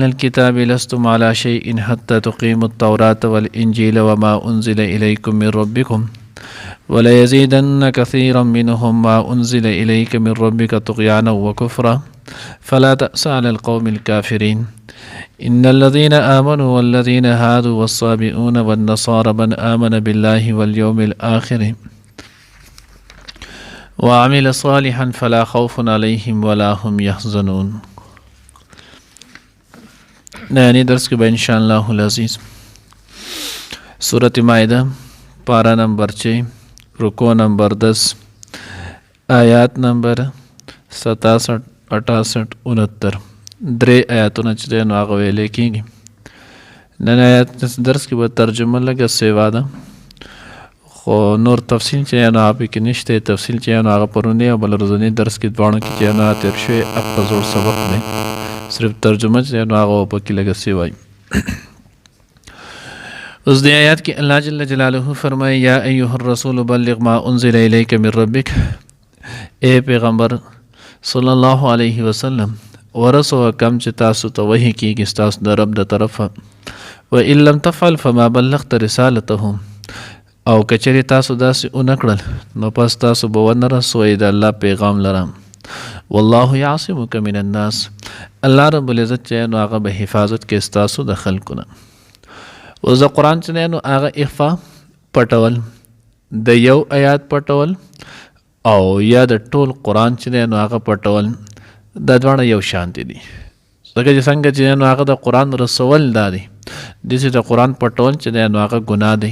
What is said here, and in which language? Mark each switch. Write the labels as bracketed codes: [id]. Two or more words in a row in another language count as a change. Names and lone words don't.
[ar] الكتاب لستم على شيء حتى تقيموا التوراة والإنجيل وما أنزل إليكم من ربكم وليزيدن كثيرا منهم ما أنزل إليك من ربك طغيانا وكفرا فلا تأس على القوم الكافرين إن الذين آمنوا والذين هادوا والصابئون والنصارى من آمن بالله واليوم الآخر وعمل صالحا فلا خوف عليهم ولا هم يحزنون. [ur] نیانی درس کے بعد ان شاء اللہ عزیز سورت مائدہ پارہ نمبر 6 رکوع نمبر 10 آیات نمبر 67 68 69 [ps] درې آیاتونه چې دی نو هغه ویلی کېږي. نن آیات درس کې به ترجمه لږه سیوا ده خو نور تفصیل چې نو هغه پکې نشته. تفصیل چې نو هغه پرونی او بل ورځني درس کې دواړو کې چې نو تېر شوی په زوړ سبق دی. صرف ترجمه چې نو هغه پکې لږه سیوای. اوس د آیات کې الله جل جلاله فرمایي [ar] یا ایها الرسول بلغ ما انزل الیک من ربک، [ps] اے پیغمبر صلی الله علیه وسلم ورسوه کم چې تاسو ته وحی کېږي ستاسو د رب د طرفه، [ar] و ان لم تفعل فما بلغت رسالته، [ps] او کچری تاسو داسې ونه کړل نو پس تاسو به ونه رسوئ د الله پیغام لره. [ar] والله یعصمک من الناس، [ps] الله رب العزت چې نو هغه به حفاظت کې ستاسو د خلکو نه. اوس د قرآن چې نو هغه اخفا پټول، د یو آیات پټول او یا د ټول قرآن چې نو هغه پټول، دا دواړه یو شانتي دي. ځکه چې څنګه چې نو هغه د قرآن رسول دا دی، داسې د قرآن پټول چې نو هغه ګناه دی.